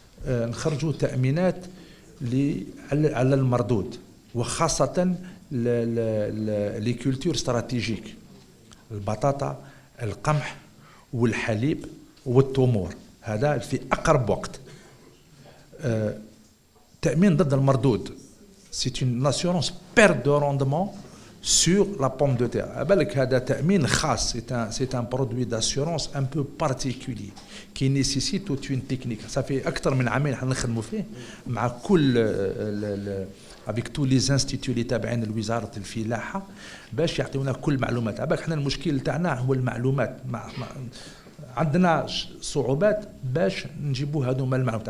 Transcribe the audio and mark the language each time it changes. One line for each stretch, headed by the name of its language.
Arabic: نخرجوا تأمينات على المردود، وخاصة
French: لي كولتور استراتيجيك،
Arabic: البطاطا، القمح والحليب والتمور، هذا في أقرب وقت. تأمين ضد المردود،
French: c'est une assurance perte de rendement sur la pomme de terre.
Arabic: بالك هذا تأمين خاص،
French: c'est un produit d'assurance un peu particulier qui nécessite toute une technique. ça fait
Arabic: أكثر من عامين حنا نخدموا فيه مع كل
French: avec tous les instituts
Arabic: اللي تابعين لوزارة الفلاحة باش يعطيونا كل معلومات. بالك حنا المشكل تاعنا هو المعلومات، عندنا صعوبات باش نجيبوا هذوما المعلومات.